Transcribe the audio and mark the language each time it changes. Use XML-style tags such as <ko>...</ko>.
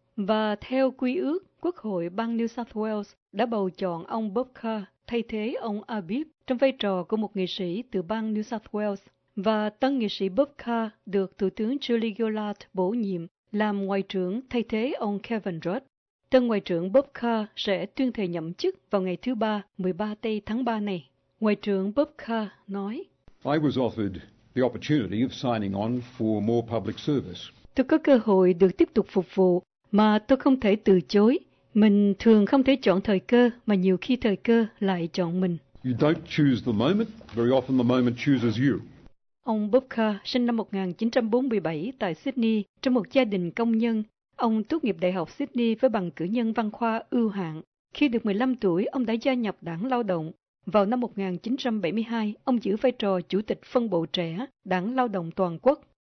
<vi>Và theo quy ước, Quốc hội bang New South Wales đã bầu chọn ông Bob Carr thay thế ông Abib trong vai trò của một nghị sĩ từ bang New South Wales. Và tân nghị sĩ Bob Carr được Thủ tướng Julie Gillard bổ nhiệm làm ngoại trưởng thay thế ông Kevin Rudd. Tân ngoại trưởng Bob Carr sẽ tuyên thệ nhậm chức vào ngày thứ Ba, 13 Tây tháng 3 này. Ngoại trưởng Bob Carr nói,</vi> <en>I was offered the opportunity of signing on for more public service.</en> <vi>Tôi có cơ hội được tiếp tục phục vụ mà tôi không thể từ chối. Mình thường không thể chọn thời cơ mà nhiều khi thời cơ lại chọn mình.</vi> <en>You don't choose the moment, very often the moment chooses you.</en> <vi>Ông Bob Carr sinh năm 1947 tại Sydney trong một gia đình công nhân. Ông tốt nghiệp Đại học Sydney với bằng cử nhân văn khoa ưu hạng. Khi được 15 tuổi, ông đã gia nhập Đảng Lao động. Vào năm 1972, ông giữ vai trò chủ tịch phân bộ trẻ Đảng Lao động toàn quốc.</vi>